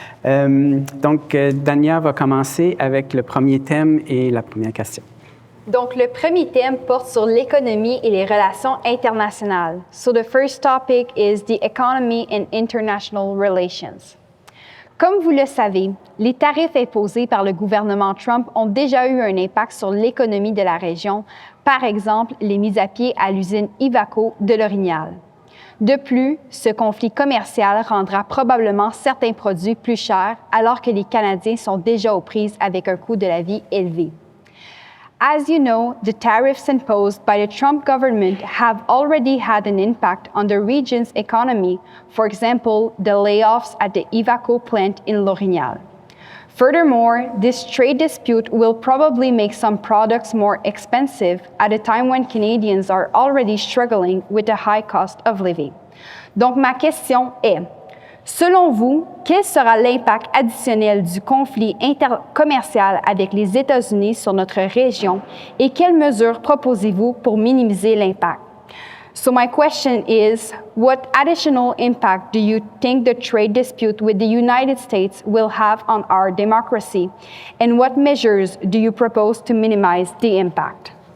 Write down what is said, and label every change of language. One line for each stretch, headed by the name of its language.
French: Donc, Dania va commencer avec le premier thème et la première question. Donc, le premier thème porte sur l'économie et les relations internationales.
English: So, the first topic is the economy and international relations.
French: Comme vous le savez, les tarifs imposés par le gouvernement Trump ont déjà eu un impact sur l'économie de la région, par exemple les mises à pied à l'usine Ivaco de l'Orignal. De plus, ce conflit commercial rendra probablement certains produits plus chers alors que les Canadiens sont déjà aux prises avec un coût de la vie élevé.
English: As you know, the tariffs imposed by the Trump government have already had an impact on the region's economy, for example, the layoffs at the Ivaco plant in L'Orignal. Furthermore, this trade dispute will probably make some products more expensive at a time when Canadians are already struggling with the high cost of living.
French: Donc, ma question est, selon vous, quel sera l'impact additionnel du conflit commercial avec les États-Unis sur notre région et quelles mesures proposez-vous pour minimiser l'impact?
English: So my question is, what additional impact do you think the trade dispute with the United States will have on our democracy? And what measures do you propose to minimize the impact?